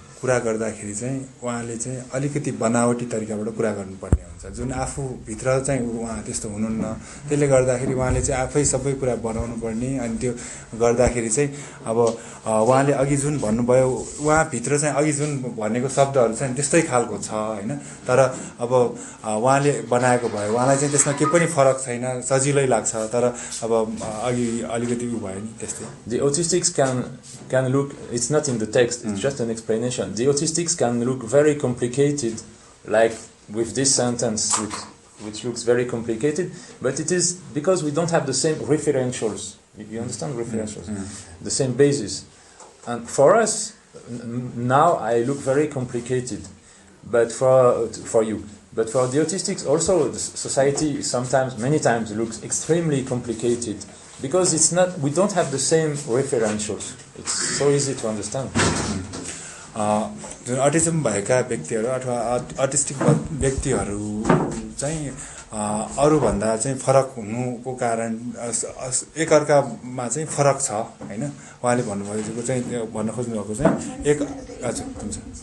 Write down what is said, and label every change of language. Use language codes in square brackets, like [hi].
[ne] कुरा गर्दाखेरि चाहिँ उहाँले चाहिँ अलिकति बनावटी तरिकाबाट कुरा गर्नुपर्ने हुन्छ जुन आफूभित्र चाहिँ उहाँ त्यस्तो हुनुहुन्न त्यसले गर्दाखेरि उहाँले चाहिँ आफै सबै कुरा बनाउनु पर्ने अनि त्यो गर्दाखेरि चाहिँ अब उहाँले अघि जुन भन्नुभयो उहाँभित्र चाहिँ अघि जुन भनेको शब्दहरू चाहिँ त्यस्तै खालको छ हैन तर अब उहाँले बनाएको भयो उहाँलाई चाहिँ त्यसमा केही पनि फरक छैन सजिलै लाग्छ तर अब अघि अलिकति उ भयो नि त्यस्तै [en] The autistics can look, it's not in the text, it's just an explanation. The autistics can look very complicated, like with this sentence, which looks very complicated, but it is because we don't have the same referentials. You understand referentials? The same basis. And for us, now I look very complicated, but for you. But for the autistics also, the society sometimes, many times, looks extremely complicated. Because it's not, we don't have the same referentials. It's so easy to understand. [ne] जुन autism भएका व्यक्तिहरू अथवा autistic व्यक्तिहरू चाहिँ अरूभन्दा चाहिँ फरक हुनुको कारण एकअर्कामा चाहिँ फरक छ हैन उहाँले भन्नुभएको चाहिँ भन्न खोज्नु भएको चाहिँ एक हजुर हुन्छ